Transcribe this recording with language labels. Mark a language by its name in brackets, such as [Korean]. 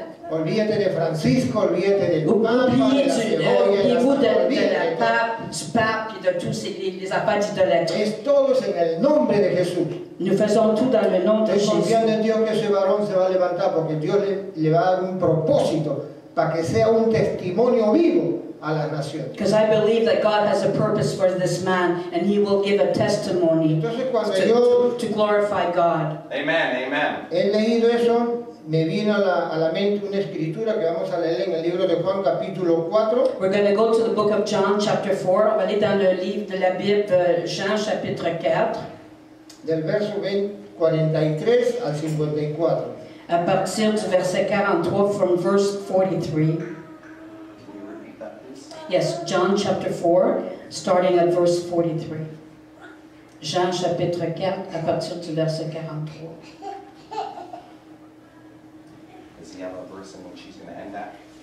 [Spanish] Olvídate de Francisco, olvídate del Papa, [French] Oubliez-vous de la pape, du pape et de tous les affaires d'idolâtrie. [Spanish] Es todo en el nombre de Jesús. [French] Nous faisons tout dans le nom de [Spanish] Estoy confiando [French] Jésus. [Spanish] en Dios que ese varón se va a levantar porque Dios le va a dar un propósito para que sea un testimonio vivo a las naciones. [English] Because I believe that God has a purpose for this man and he will give a testimony [Spanish] Entonces cuando yo [English] to glorify God. Amen, amen. [Spanish] he leído eso, me vino a la mente una escritura que vamos a leer en el libro de Juan capítulo 4. [English] We're going to go to the book of John chapter 4. [French] On va aller dans le livre de la Bible, Jean chapitre 4, [Spanish] Del verso 43 al 54. [French] à partir du verset 43, [English] from verse 43. Can you repeat that, please? Yes, John chapter 4, starting at verse 43. [French] Jean chapitre 4, à partir du verset 43. [English] Does he have a verse in which he's going to end at?